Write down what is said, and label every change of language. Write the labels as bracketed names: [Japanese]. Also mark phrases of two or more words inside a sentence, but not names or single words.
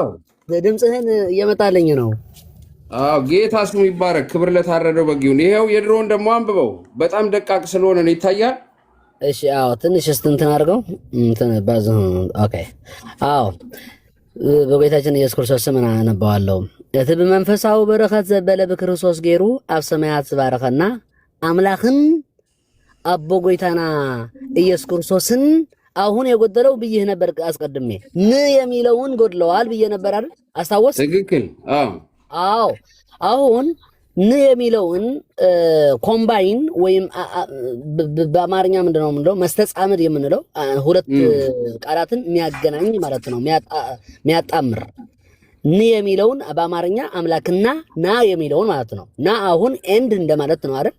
[Amharic] ድምፅህን እየመጣልኝ ነው። አዎ ጌታ ስሙ ይባረክ። ክብር ለታረደው በግ ይሁን። ይሄው የድሮውን ደግሞ አንብበው። በጣም ደቃቅ ስለሆነ ነው ይታያል። እሺ አዎ ትንሽ እንትን አድርገው እንትን ባዝ ኦኬ አዎ በጌታችን ኢየሱስ ክርስቶስ ስም አነባዋለሁ። [Tigrinya] እቲ ብመንፈሳዊ በረኸት ዘበለ ብክርስቶስ ገይሩ ኣብ ሰማያት ዝባረኸና አምላክን አቦ ጎይታና ኢየሱስ ክርስቶስን [Amharic] አሁን የጎደለው ብዬ ነበር አስቀድሜ የሚለውን ጎድለዋል ብዬ ነበር አይደል? አስታወስ? ትክክል። አዎ አሁን የሚለውን ኮምባይን ወይም በአማርኛ ምንድነው የምንለው መስተጻምር የምንለው ሁለት ቃላትን የሚያገናኝ ማለት ነው፣ የሚያጣምር የሚለውን በአማርኛ አምላክና ና የሚለውን ማለት ነው። ና አሁን ኤንድ እንደማለት ነው አይደል?